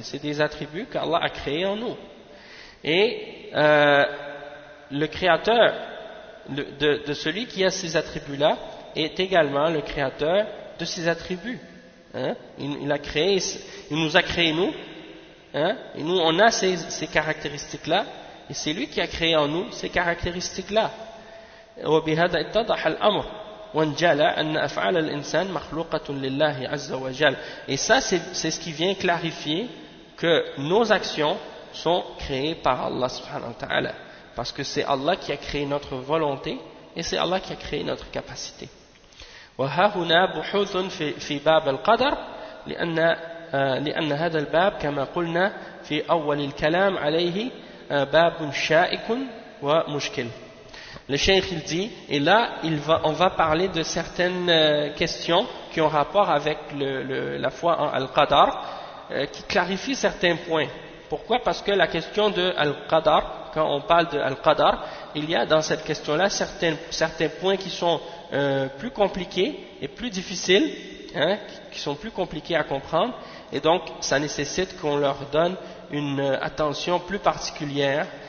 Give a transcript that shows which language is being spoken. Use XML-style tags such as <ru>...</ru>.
<fr>C'est des attributs qu'Allah a créés en nous. Et le créateur de celui qui a ces attributs-là est également le créateur de ces attributs. Hein? Il nous a créés nous, hein? Et nous on a ces caractéristiques-là, et c'est lui qui a créé en nous ces caractéristiques-là.</fr> <ar>وبهذا اتضح الأمر وانجلى أن أفعال الإنسان مخلوقة لله عز وجل.</ar> <fr>Et ça c'est ce qui vient clarifier que nos actions sont créées par Allah subhanahu wa ta'ala, parce que c'est Allah qui a créé notre volonté et c'est Allah qui a créé notre capacité.</fr> <ar>وها هنا بحوث في باب القدر لأن هذا الباب كما قلنا في أول الكلام عليه باب شائك ومشكل.</ar> <fr>Le cheikh il dit, et là on va parler de certaines questions qui ont rapport avec la foi en Al-Qadar, qui clarifient certains points. Pourquoi? Parce que la question de Al-Qadar, quand on parle de Al-Qadar, il y a dans cette question-là certains points qui sont plus compliqués et plus difficiles, hein, qui sont plus compliqués à comprendre, et donc ça nécessite qu'on leur donne une attention plus particulière.</fr>